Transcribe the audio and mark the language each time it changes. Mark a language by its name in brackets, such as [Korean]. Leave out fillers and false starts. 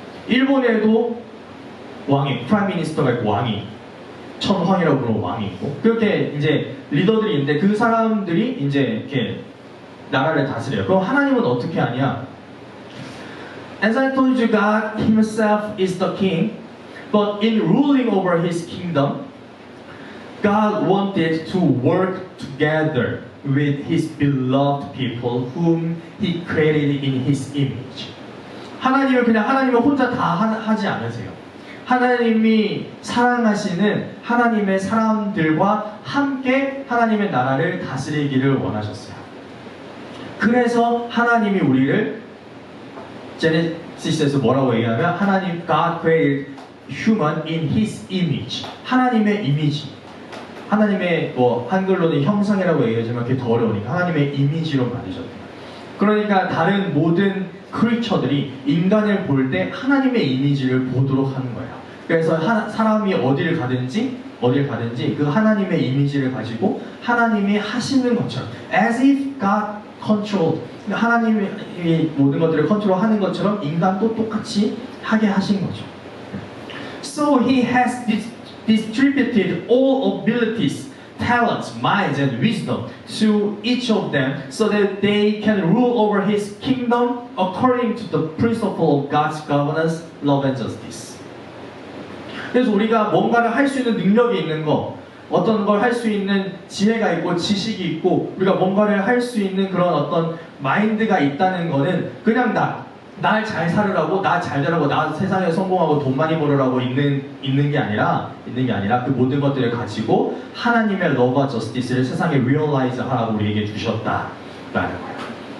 [Korean] 일본에도 왕이, 프라임 미니스터가 있고 왕이, 천황이라고 부르는 왕이 있고, 그렇게 이제 리더들이 있는데 그 사람들이 이제 이렇게 나라를 다스려요. 그럼 하나님은 어떻게 하냐? [English] As I told you, God Himself is the king, but in ruling over His kingdom, God wanted to work together with His beloved people whom He created in His image. [Korean] 하나님은 그냥 하나님은 혼자 다 하지 않으세요. 하나님이 사랑하시는 하나님의 사람들과 함께 하나님의 나라를 다스리기를 원하셨어요. 그래서 하나님이 우리를 제네시스에서 뭐라고 얘기하면 하나님 [English] God created human in His image. [Korean] 하나님의 이미지. 하나님의 한글로는 형상이라고 얘기하지만 그게 더 어려우니까 하나님의 이미지로 만드셨대요. 그러니까 다른 모든 크리처들이 인간을 볼 때 하나님의 이미지를 보도록 하는 거예요. 그래서 사람이 어디를 가든지 그 하나님의 이미지를 가지고 하나님이 하시는 것처럼 [English] as if God controlled, [Korean] 하나님이 모든 것들을 컨트롤하는 것처럼 인간도 똑같이 하게 하신 거죠. [English] So He has distributed all abilities, talents, minds, and wisdom to each of them so that they can rule over His kingdom according to the principle of God's governance, love, and justice. [Korean] 그래서 우리가 뭔가를 할 수 있는 능력이 있는 거, 어떤 걸 할 수 있는 지혜가 있고 지식이 있고 우리가 뭔가를 할 수 있는 그런 어떤 마인드가 있다는 거는 그냥 날 잘 살으라고, 나 잘 되라고, 나 세상에 성공하고 돈 많이 벌으라고 있는 게 아니라 그 모든 것들을 가지고 하나님의 러브와 저스티스를 세상에 리얼라이즈 하라고 우리에게 주셨다라는 거예요.